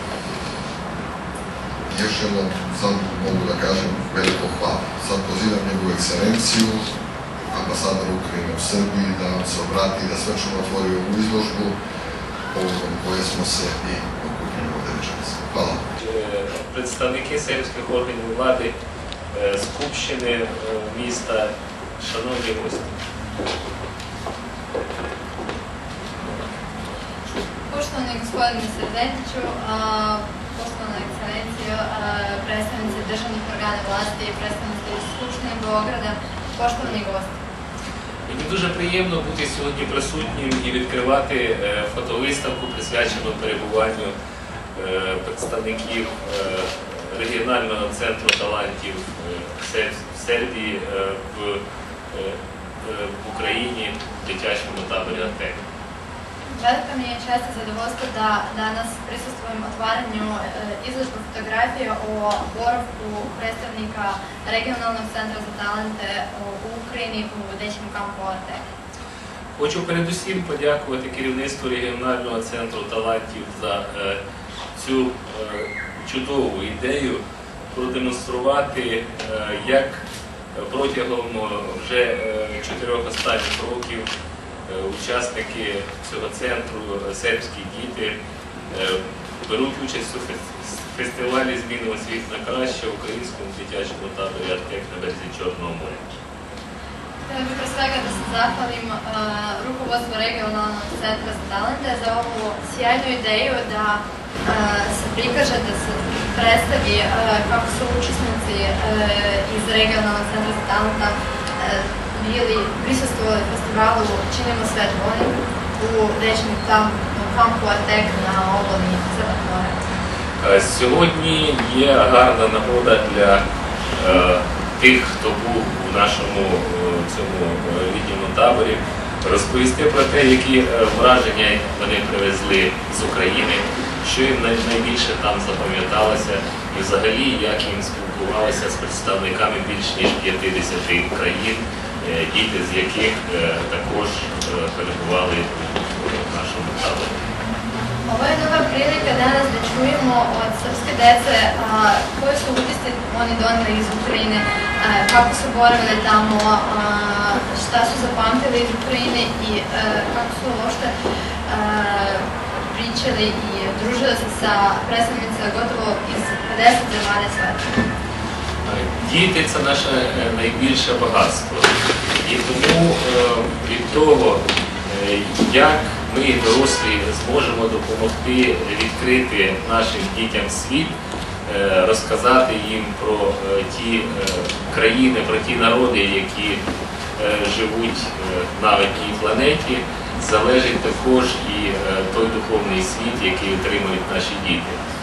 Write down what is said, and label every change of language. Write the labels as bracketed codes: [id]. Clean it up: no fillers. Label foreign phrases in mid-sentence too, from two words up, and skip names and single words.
[sr] Još jednom sam mogu da kažem veliko hvala. Sad pozivam njegovu ekscelenciju, ambasadora Ukrajine u Srbiji, da nam se obrati, da svečano otvori ovu izložbu povodom koje smo se i okupili ovdje večeras. Hvala. [uk] Представники сербських органів влади, Скупщини міста, шановні гості. [sr] Poštovani gospodine Srdetiću, poštovana ekscelencijo, predstavnici državnih organa vlasti, predstavnici Skupštine Beograda, poštovani gosti. [uk] Мені дуже приємно бути сьогодні присутнім і відкривати фотовиставку, присвячену перебуванню представників регіонального центру талантів в Сербії, в Україні, в дитячому таборі Артек. [sr] Velika mi je čast i zadovoljstvo da danas prisustvujem otvaranju izložbe fotografije o boravku predstavnika Regionalnog centra za talente u Ukrajini u dečjem kampu Артек. [uk] Хочу передусім подякувати керівництву регіонального центру талантів за цю чудову ідею продемонструвати, як протягом вже 4 останніх років учасники цього центру, сербські діти, беруть участь у фестивалі «Змінимо світ на краще» в українському дитячому таборі Артек на березі Чорного моря. [sr] Htjela bih pre svega da se zahvalim rukovodstvu Regionalnog centra za talente za ovu sjajnu ideju da se prikaže, da se predstavi kako su učesnici iz Regionalnog centra za talenta bili prisustvovali festivalu Činimo svet boljim u dečjem kampu Артек на оболі Crnog моря. [uk] Сьогодні є гарна нагода для тих, хто був у нашому цьому літньому таборі, розповісти про те, які враження вони привезли з України, що їм найбільше там запам'яталося і взагалі, як їм спілкувалися з представниками більш ніж 50 країн, діти з яких також перебували в [sr] našem taboru. Ovo je dobra prilika danas da čujemo od srpske dece koje su utisci oni doneli iz Ukrajine, kako su boravili tamo, šta su zapamtili iz Ukrajine i kako su uopšte pričali i družili se sa predstavnicima gotovo iz 50 zemalja sveta. [uk] Діти – це наше найбільше багатство. І тому від того, як ми, дорослі, зможемо допомогти відкрити нашим дітям світ, розказати їм про ті країни, про ті народи, які живуть на одній планеті, залежить також і той духовний світ, який отримують наші діти.